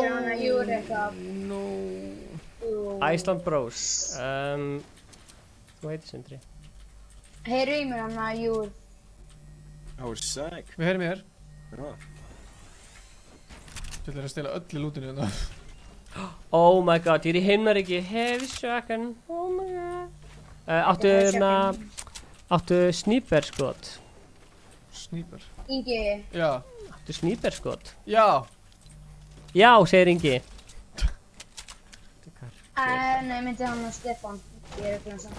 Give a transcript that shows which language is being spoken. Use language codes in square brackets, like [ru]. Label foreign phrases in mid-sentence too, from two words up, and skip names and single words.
[is] Það heitir hann að Júrika. [en] No. [is] Iceland Bros. Þú heitir Sindri. Heyru í mér hann að Júr. Það var sæk. Við heyrim í þér. Já. Þú ætlar að stela öllu lútinu hérna. [en] Oh my god, [is] ég er í heimnaríki. [en] Heavy shotgun. Oh my god. [is] Áttu sniperskot? Sniper. Ingi. Já. Áttu sniperskot? Já. Já, segir Ingi. Nei, myndi hann og Stefán. Ég er ekki hann samt.